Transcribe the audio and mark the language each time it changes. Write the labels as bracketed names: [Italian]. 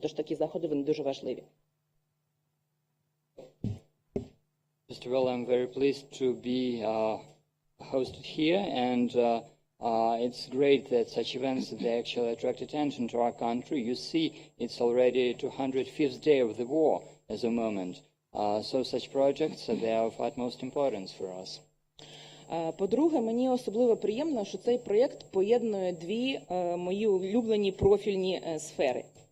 [Ukrainian] Тож такі заходи, вони дуже важливі. [English] First of all, I'm very pleased to be hosted here, and it's great that such events they actually attract attention to our country. You see, it's already 205th day of the war at the moment. So such projects, they are of utmost importance for us. [Ukrainian] По-друге, мені особливо приємно, що цей проєкт поєднує дві мої улюблені профільні сфери.